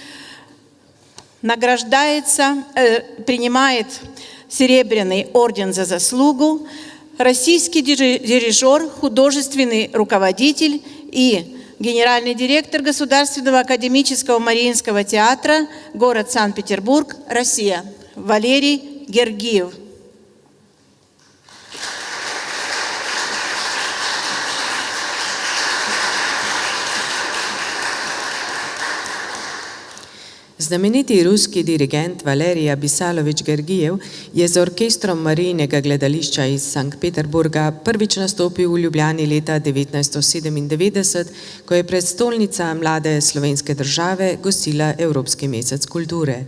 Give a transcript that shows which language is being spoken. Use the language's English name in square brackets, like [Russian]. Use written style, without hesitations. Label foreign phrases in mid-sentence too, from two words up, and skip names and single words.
[Russian] принимает Серебряный орден за заслугу российский дирижер, художественный руководитель и генеральный директор Государственного академического Мариинского театра, город Санкт-Петербург, Россия, Валерий Гергиев. [Slovenian] Znameniti ruski dirigent Valerij Abisalovič Gergijev je z orkestrom Marijinega gledališča iz Sankt Peterburga prvič nastopil v Ljubljani leta 1997, ko je prestolnica mlade slovenske države gostila Evropski mesec kulture.